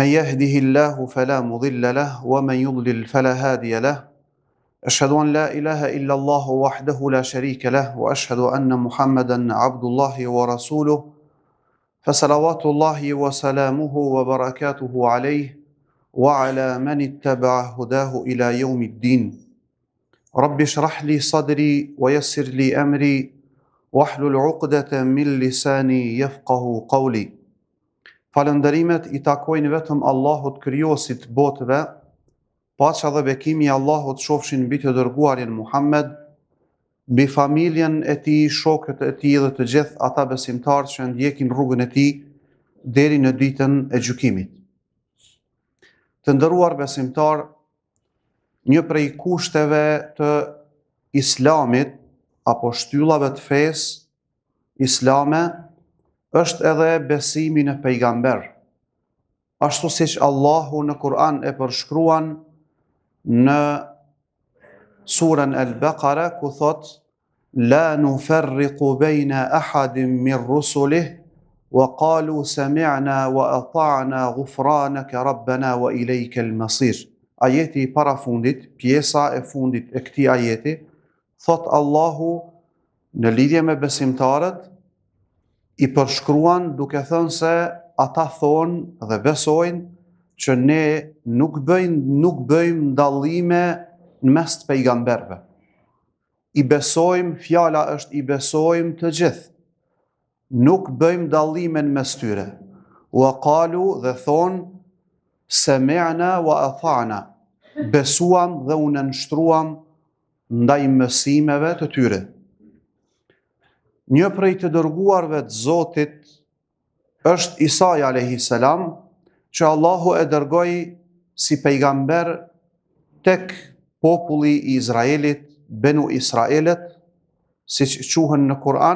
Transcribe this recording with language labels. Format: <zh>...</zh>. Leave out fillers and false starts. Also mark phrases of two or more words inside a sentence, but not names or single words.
<ar>يهده الله فلا مضل له ومن يضلل فلا هادي له أشهد أن لا إله إلا الله وحده لا شريك له وأشهد أن محمدا عبد الله ورسوله فصلوات الله وسلامه وبركاته عليه وعلى من اتبع هداه إلى يوم الدين رب اشرح لي صدري ويسر لي أمري واحلل عقدة من lisani يفقه قولي.</ar> <sq>Falënderimet I takojnë vetëm Allahut krijosit botëve, paqja dhe bekimi I Allahut qofshin mbi të dërguarin Muhammed, mbi familjen e tij, shokët e tij dhe të gjithë ata besimtarë që ndjekin rrugën e tij deri në ditën e gjykimit. Të nderuar besimtar, një prej kushteve të Islamit apo shtyllave të fesë islame është edhe besimi në pejgamber. Ashtu siç Allahu në Kur'an e përshkruan në surën Al-Baqara ku thot:</sq> <ar>لا نفرق بين أحد من رسله وقالوا سمعنا وأطعنا غفرانك ربنا وإليك المصير.</ar> <sq>Ajeti I parafundit, pjesa e fundit e këtij ajeti, thot Allahu në lidhje me besimtarët I përshkruan duke thënë se ata thonë dhe besojnë që ne nuk bëjmë dallime në mes të pejgamberëve. I besojmë, fjala është I besojmë të gjithë. Nuk bëjmë dallime në mes tyre.</sq> <ar>وقالوا</ar> <sq>dhe thonë</sq> <ar>سمعنا وأطعنا.</ar> <sq>Besuam dhe u nënshtruam ndaj mësimeve të tyre. Një prej të dërguarve të Zotit është Isa</sq> <ar>عليه السلام,</ar> <sq>që Allahu e dërgoi si pejgamber tek populli I Izraelit, Benu Israelit, siç quhen në Kur'an.</sq>